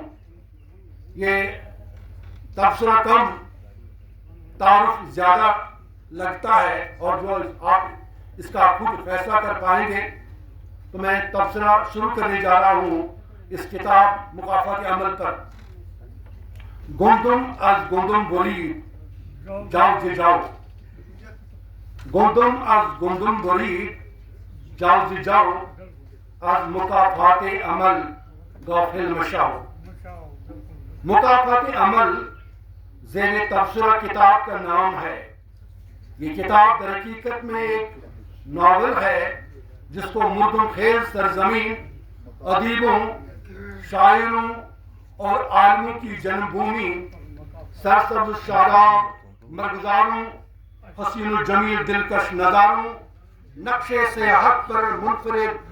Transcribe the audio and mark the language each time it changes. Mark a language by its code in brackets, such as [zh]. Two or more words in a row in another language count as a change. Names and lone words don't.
[ur] یہ تبصرہ کم، تعارف زیادہ لگتا ہے، اور جو آپ اس کا خود فیصلہ کر پائیں گے. تو میں تبصرہ شروع کرنے جا رہا ہوں اس کتاب مکافات عمل پر. [fa] گندم از گندم برید جاو ز جاو، گندم از گندم برید جاو ز جاو، از مکافات عمل غافل مشاو. [ur] مکافات عمل زیر تبصرہ کتاب کا نام ہے. یہ کتاب در حقیقت میں ایک ناول ہے جس کو مردم خیز سرزمین، ادیبوں، شاعروں اور عالموں کی جنم بھومی، سرسبز شاداب مرغزاروں، حسین و جمیل دلکش نظاروں، نقش سیاحت پر منفرد